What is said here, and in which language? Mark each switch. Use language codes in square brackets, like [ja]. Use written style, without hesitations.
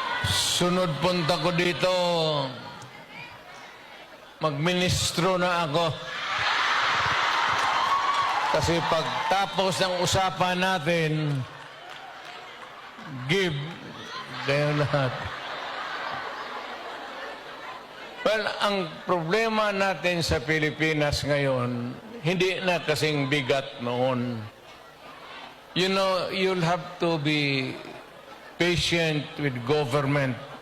[tl] Sunod punta ko dito, magministro na ako. Kasi pagtapos ng usapan natin, give, kayo lahat. Well, ang problema natin sa Pilipinas ngayon, hindi na kasing bigat noon. [en] You know, you'll have to be patient with government.